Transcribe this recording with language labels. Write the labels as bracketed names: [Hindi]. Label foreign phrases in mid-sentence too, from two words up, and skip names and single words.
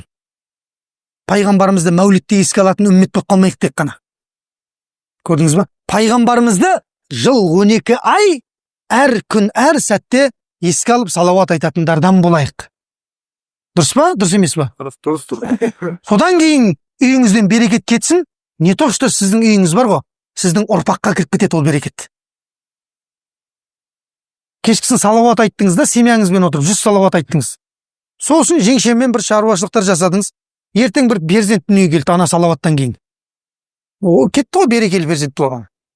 [Kazakh] Пайғамбарымызды мәулітте еске алатын үммет болып қалмайық тек қана. Көрдіңіз ба? Пайғамбарымызды жыл 12 ай әр күн, әр сәтте еске алып салауат айтатындардан болайық. Дұрыс па? Дұрыс емес па? Дұрыс. Содан кейін үйіңізден берекет кетсін. [Russian] Не то, что [Kazakh] сіздің үйіңіз бар ғой, сіздің ұрпаққа кіріп кетеді ол берекет. Кешкісін салауат айттыңыз да, семьяңызбен отырып 100 салауат айттыңыз. Сосын жеңшеммен бір шаруашылықтар жасадыңыз. Ертең бір перзент дүниеге келді ана салауаттан кейін. О, кетті ғой берекелі перзент болған.